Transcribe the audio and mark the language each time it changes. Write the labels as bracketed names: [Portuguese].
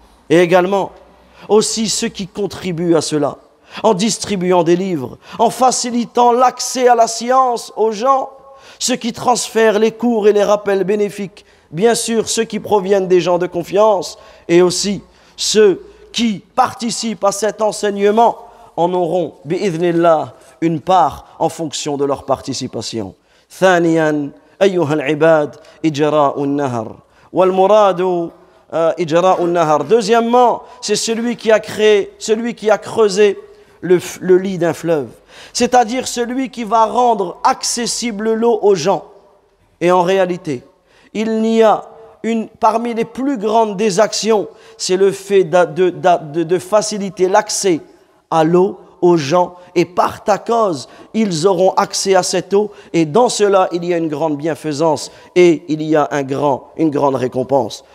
[French] Et également, aussi ceux qui contribuent à cela, en distribuant des livres, en facilitant l'accès à la science aux gens, ceux qui transfèrent les cours et les rappels bénéfiques, bien sûr ceux qui proviennent des gens de confiance, et aussi ceux qui participent à cet enseignement en auront, bi'idhnillah, une part en fonction de leur participation. [Arabic] ثانيا أيها العباد إجراء النهر والمراد إجراء النهر. [French] Deuxièmement, c'est celui qui a creusé le lit d'un fleuve, c'est-à-dire celui qui va rendre accessible l'eau aux gens. Et en réalité, il n'y a parmi les plus grandes des actions, c'est le fait de faciliter l'accès à l'eau aux gens, et par ta cause, ils auront accès à cette eau, et dans cela, il y a une grande bienfaisance et il y a une grande récompense.